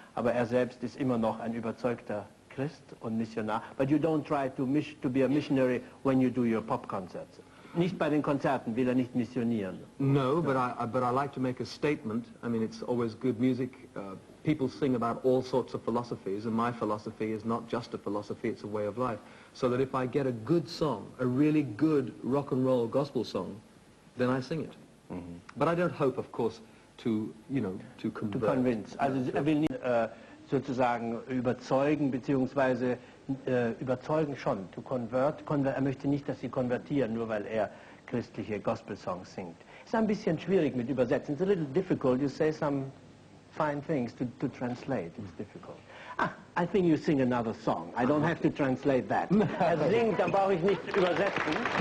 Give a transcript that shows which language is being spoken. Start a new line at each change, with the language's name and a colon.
German: Aber er selbst ist immer noch ein überzeugter Christ und Missionar.
English: But you don't try to be a missionary when you do your pop concerts.
German: Nicht bei den Konzerten will er nicht missionieren.
English: No, but I like to make a statement. I mean, it's always good music. People sing about all sorts of philosophies, and my philosophy is not just a philosophy, it's a way of life. So that if I get a good song, a really good rock and roll gospel song, then I sing it. But I don't hope, of course, to convert. To convince.
German: Also er will nicht sozusagen überzeugen, beziehungsweise überzeugen schon,
English: to convert.
German: Er möchte nicht, dass sie konvertieren, nur weil er christliche Gospel-Songs singt. Ist ein bisschen schwierig mit Übersetzen.
English: It's a little difficult. You say some fine things to translate. It's difficult. I think you sing another song. I don't have to translate that.
German: Er singt, dann brauche ich nicht übersetzen.